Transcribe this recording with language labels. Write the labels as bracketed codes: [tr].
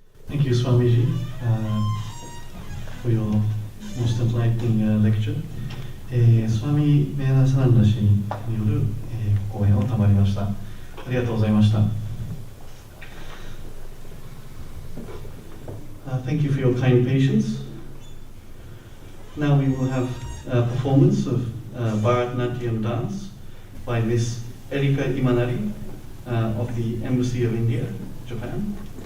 [en] Thank you, Swamiji, for your most enlightening lecture. [ja] スワミ・ベナサナンダ氏による講演を賜りました。ありがとうございました。 [en] Thank you for your kind patience. Now we will have a performance of Bharatanatyam dance by Miss Erika Imanari of the Embassy of India, Japan.